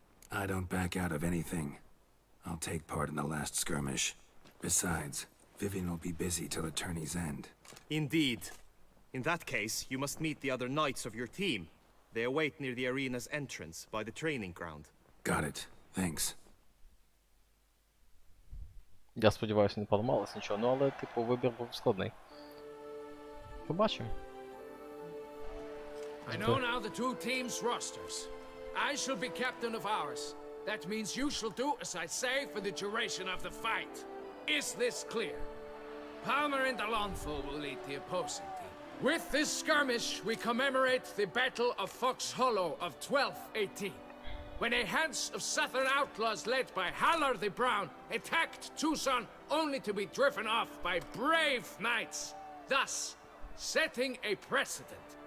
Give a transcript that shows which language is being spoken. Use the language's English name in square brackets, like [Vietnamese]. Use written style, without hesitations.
[English] I don't back out of anything. I'll take part in the last skirmish. Besides, Vivian will be busy till the tourney's end. Indeed. In that case, you must meet the other knights of your team. They await near the arena's entrance, by the training ground. Got it. Thanks. [Ukrainian] Я сподіваюся, не поламалось нічого, ну але, типу, вибір був складний. Побачимо. [English] I know now the two teams' rosters. I shall be captain of ours. That means you shall do as I say for the duration of the fight. Is this clear? Palmer and Alonso will lead the opposing team. With this skirmish, we commemorate the Battle of Fox Hollow of 1218, when a hands of southern outlaws led by Haller the Brown attacked Tüssönu only to be driven off by brave knights, thus setting a precedent.